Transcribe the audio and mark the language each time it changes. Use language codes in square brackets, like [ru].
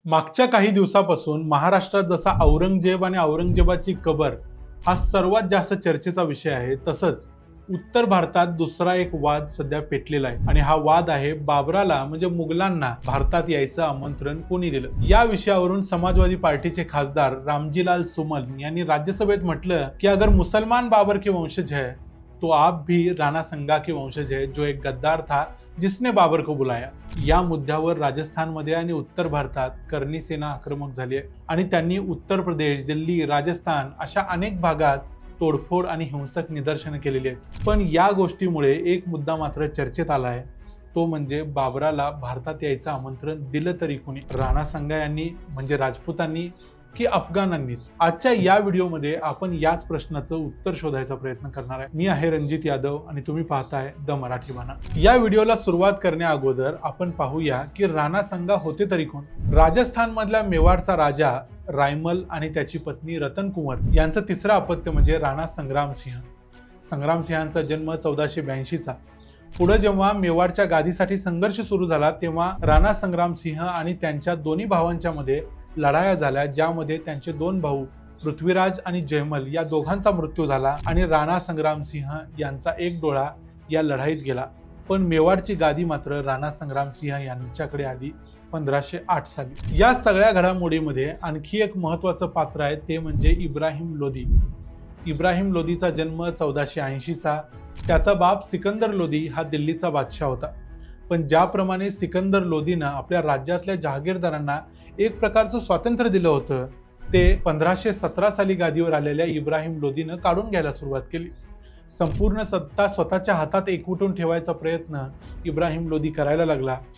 [mr] मागच्या काही दिवसापासून महाराष्ट्रात जसा औरंगजेब आणि औरंगजेबाची कबर हा सर्वात जास्त चर्चेचा विषय आहे, तसंच उत्तर भारतात दुसरा एक वाद सध्या पेटलेला आहे आणि हा वाद आहे बाबराला म्हणजे मुघलांना भारतात यायचं आमंत्रण कोणी दिलं। या विषयावरून समाजवादी पार्टीचे खासदार रामजीलाल सुमन यांनी राज्यसभेत म्हटलं की [hi] अगर मुसलमान बाबर के वंशज है तो आप भी राणा संगा के वंशज है, जो एक गद्दार था जिसने बाबर को बुलाया। [mr] या मुद्द्यावर राजस्थानमध्ये आणि उत्तर भारतात करणी सेना आक्रमक झाली आहे आणि त्यांनी उत्तर प्रदेश, दिल्ली, राजस्थान अशा अनेक भागात तोडफोड आणि हिंसक निदर्शनं केलेली आहेत। पण या गोष्टीमुळे एक मुद्दा मात्र चर्चेत आला आहे, तो म्हणजे बाबराला भारतात यायचं आमंत्रण दिलं तरी कोणी, राणा संगा यांनी म्हणजे राजपूतांनी की अफगाणांनीच। आजच्या या व्हिडिओमध्ये आपण याच प्रश्नाचं उत्तर शोधायचा प्रयत्न करणार आहे। मी आहे रणजित यादव आणि तुम्ही पाहताय द मराठी बाणा। या व्हिडिओला सुरुवात करण्या अगोदर आपण पाहूया की राणा संगा होते तरी कोण। राजस्थान मधल्या मेवाडचा राजा रायमल आणि त्याची पत्नी रतन कुंवर यांचं तिसरं अपत्य म्हणजे राणा संग्रामसिंह। संग्रामसिंहांचा जन्म 1482 चा। पुढे जेव्हा मेवाडच्या गादीसाठी संघर्ष सुरू झाला तेव्हा राणा संग्रामसिंह आणि त्यांच्या दोन्ही भावांच्या मध्ये लढाया झाल्या, ज्यामध्ये त्यांचे दोन भाऊ पृथ्वीराज आणि जयमल या दोघांचा मृत्यू झाला आणि राणा संग्रामसिंह यांचा एक डोळा या लढाईत गेला। पण मेवाडची गादी मात्र राणा संग्रामसिंह यांच्याकडे आली 1508 साली। या सगळ्या घडामोडीमध्ये आणखी एक महत्त्वाचं पात्र आहे, ते म्हणजे इब्राहिम लोदी। इब्राहिम लोदीचा जन्म 1480 चा। त्याचा बाप सिकंदर लोदी हा दिल्लीचा बादशाह होता। पण ज्याप्रमाणे सिकंदर लोदीनं आपल्या राज्यातल्या जहागीरदारांना एक प्रकारचं स्वातंत्र्य दिलं होतं, ते 1517 साली गादीवर आलेल्या इब्राहिम लोदीनं काढून घ्यायला सुरुवात केली। संपूर्ण सत्ता स्वतःच्या हातात एकवटून ठेवायचा प्रयत्न इब्राहिम लोदी करायला लागला।